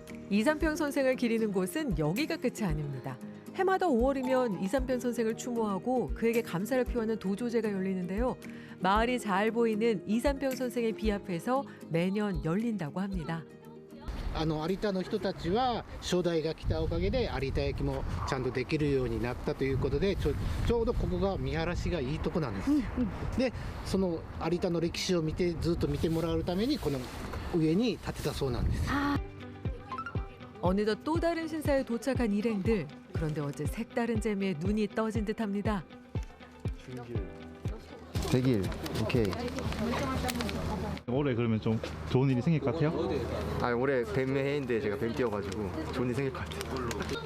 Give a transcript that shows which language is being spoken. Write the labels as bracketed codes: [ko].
[ko] 이삼평 선생을 기리는 곳은 여기가 끝이 아닙니다. 해마다 5월이면 이삼평 선생을 추모하고 그에게 감사를 표하는 도조제가 열리는데요. 마을이 잘 보이는 이삼평 선생의 비 앞에서 매년 열린다고 합니다. [ja] 有田の人たちは初代が来たおかげで有田焼もちゃんとできるようになったということでちょうどここが見晴らしがいいとこなんですよ。でその有田の歴史をずっと見てもらうためにこの上に建てたそうなんです。 [ko] 어느덧 또 다른 신사에 도착한 일행들. 그런데 어제 색다른 재미에 눈이 떠진 듯합니다. 대길. 오케이. 올해 그러면 좀 좋은 일이 생길 것 같아요? 아 올해 뱀의 해인데 제가 뱀 띄워가지고 좋은 일 생길 것 같아요.